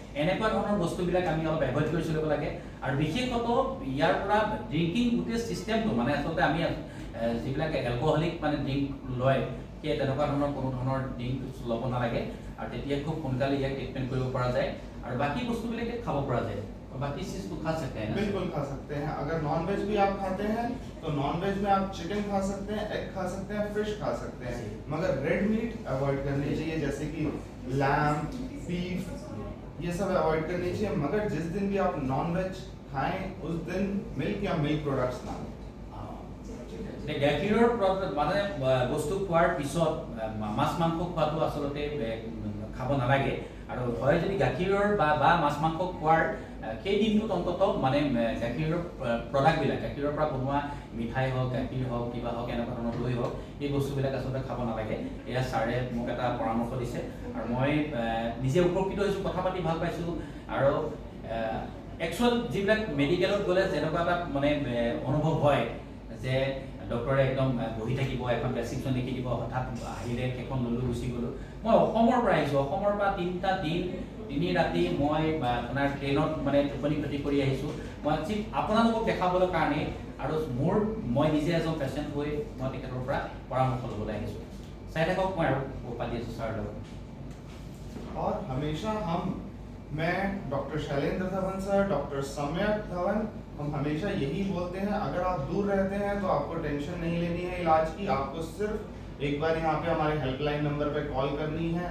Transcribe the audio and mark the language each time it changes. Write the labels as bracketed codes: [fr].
[as] এনেকুৱা ধৰণৰ বস্তুবিলাক আমি অলপ এভইড কৰি চলিব লাগে। আৰু বিশেষত ইয়াৰ পৰা ড্ৰিংকিং গোটেই ছিষ্টেমটো মানে আচলতে আমি যিবিলাক এলকহলিক মানে ড্ৰিংক লয় সেই তেনেকুৱা ধৰণৰ কোনো ধৰণৰ ড্ৰিংক ল'ব নালাগে আৰু তেতিয়া খুব সোনকালে ইয়াক ট্ৰিটমেণ্ট কৰিব পৰা যায় আৰু বাকী বস্তুবিলাকে খাব পৰা যায়। [hi] बाकी चीज तो खा सकते हैं ना? बिल्कुल खा सकते हैं। अगर नॉन वेज भी आप खाते हैं तो नॉन वेज में आप चिकन खा सकते हैं, एग खा सकते हैं, फिश खा सकते हैं, मगर रेड मीट अवॉइड करनी चाहिए जैसे कि लैम, बीफ, ये सब अवॉइड करनी चाहिए। मगर जिस दिन भी आप नॉन वेज खाएं उस दिन मिल्क या मिल्क प्रोडक्ट्स ना। [as] গাখীৰৰ মানে বস্তু খোৱাৰ পিছত মাছ মাংস খোৱাটো আচলতে খাব নালাগে আৰু হয় যদি গাখীৰৰ বা মাছ মাংস খোৱাৰ সেই দিনটোত অন্তত মানে গাখীৰৰ প্ৰডাক্টবিলাক গাখীৰৰ পৰা বনোৱা মিঠাই হওক গাখীৰ হওক কিবা হওক এনেকুৱা ধৰণৰ দৈ হওক এই বস্তুবিলাক আচলতে খাব নালাগে। এয়া ছাৰে মোক এটা পৰামৰ্শ দিছে আৰু মই নিজে উপকৃত হৈছোঁ, কথা পাতি ভাল পাইছোঁ। আৰু একচুৱেল যিবিলাক মেডিকেলত গ'লে যেনেকুৱা এটা মানে অনুভৱ হয় যে ডক্টৰে একদম বহি থাকিব, এখন প্ৰেছক্ৰিপশ্যন লিখি দিব, হঠাৎ আহিলে সেইখন ল'লোঁ গুচি গ'লোঁ। মই অসমৰ পৰা আহিছোঁ, অসমৰ পৰা 3টা দিন 3 ৰাতি মই আপোনাৰ ট্ৰেইনত মানে টোপনি ক্ষতি কৰি আহিছোঁ। মই ঠিক আপোনালোকক দেখাবলৈ কাৰণে আৰু মই নিজে এজন পেচেণ্ট হৈ মই তেখেতৰ পৰা পৰামৰ্শ ল'বলৈ আহিছোঁ। চাই থাকক, মই আৰু পাতি আছোঁ ছাৰৰ লগত। [hi] और हमेशा मैं doctor Shailendra Dhawan sir, doctor सम्यक धवन, हम हमेशा यही बोलते हैं अगर आप दूर रहते हैं तो आपको टेंशन नहीं लेनी है इलाज की। आपको सिर्फ एक बार यहाँ पे हमारे हेल्पलाइन नंबर पे कॉल करनी है।